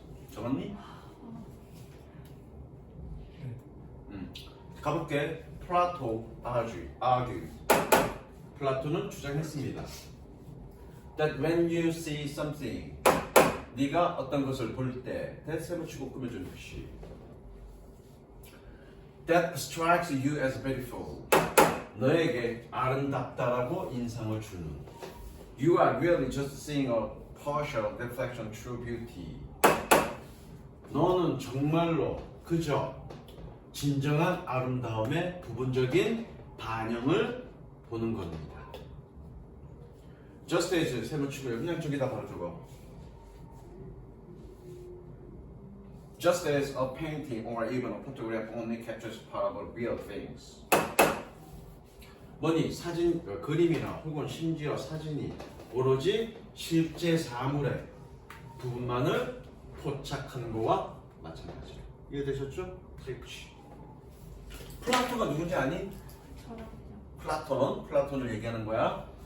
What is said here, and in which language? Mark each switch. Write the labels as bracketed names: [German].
[Korean] 적었니? 가볼게. [English] Plato argued. [Korean] 플라톤은 주장했습니다. [English] That when you see something, [Korean] 네가 어떤 것을 볼 때, [English] that [Korean] 세번치고 꾸며주는 것이 [English] that strikes you as beautiful. [Korean] 너에게 아름답다라고 인상을 주는. [English] You are really just seeing a partial reflection of true beauty. [Korean] 너는 정말로 그저 진정한 아름다움의 부분적인 반영을 보는 겁니다. [English] Just as [Korean] 세번치고요. 그냥 저기다 바로 적어. [English] Just as a painting or even a photograph only captures part of real things. [Korean] 뭐니 사진, 그림이나 혹은 심지어 사진이 오로지 실제 사물의 부분만을 포착하는 거와 마찬가지로. 이해되셨죠? 그렇지. 플라톤가 누군지 아니? 플라톤을 얘기하는 거야.